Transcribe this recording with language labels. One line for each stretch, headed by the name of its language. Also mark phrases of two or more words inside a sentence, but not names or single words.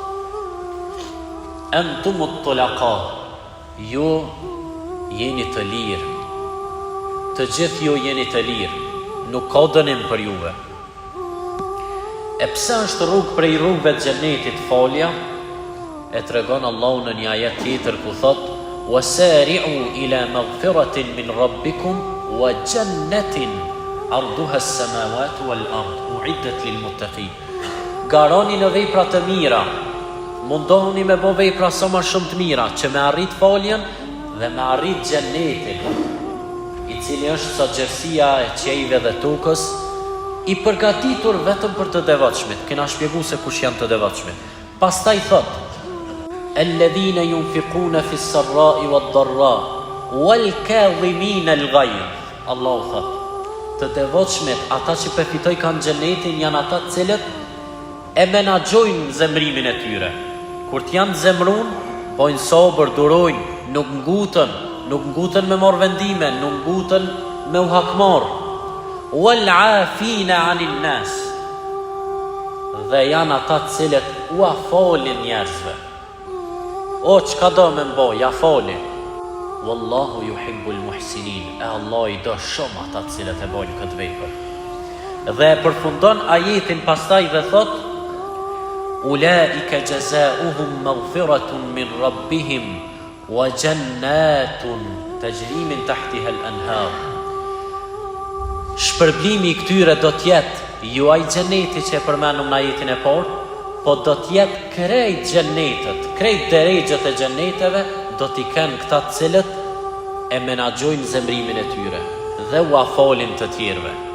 Arabic: أنتم الطلقاء.
Albanian: Ju jeni të lirë. Të gjithë ju jeni të lirë. Nuk ka dënim për juve. E pse është rrugë prej rrugëve të xhenetit falja? E tregon Allahu në një ajet tjetër ku thot:
Arabic: وسارعوا إلى مغفرة من ربكم وجنة عرضها السماوات والأرض أعدت للمتقين.
Albanian: garoni në vepra të mira, mundohuni me bo vepra sa më shumë të mira, që me arrit faljen dhe me arrit xhenetin, i cili është sa gjerësia e qejve dhe tokës, i përgatitur vetëm për të devotshmit. Kena shpjegu se kush janë të devotshmit. Pastaj thot:
Arabic: الذين ينفقون في السراء والضراء والكاظمين الغيظ.
Albanian: Allahu thot: të devotshmit, ata që përfitoj kanë xhenetin, janë ata të cilët e menaxhojnë zemrimin e tyre. Kur të janë zemrun, bojnë sobër, durojnë, nuk ngutën me marrë vendime, nuk ngutën me u hakmar.
Arabic: والعافين عن الناس,
Albanian: dhe janë ata të cilët u afalin njerëzve. O, çka do me mbo, ja falin.
Arabic: والله يحب المحسنين,
Albanian: e Allah i do shumë ata të cilët e bojnë këtë vepër. Dhe përfundon ajetin pastaj dhe thot:
Arabic: أولئك جزاؤهم مغفرة من ربهم وجنة تجري من تحتها الأنهار.
Albanian: Shpërblimi i këtyre do t'jetë ju ai xheneti që e përmenum në ajetin e parë, po do t'jetë krejt xhenetet, krejt derejxhet e xheneteve do t'i kenë këta të cilët e menaxhojnë zemrimin e tyre dhe u afalin të tjerëve.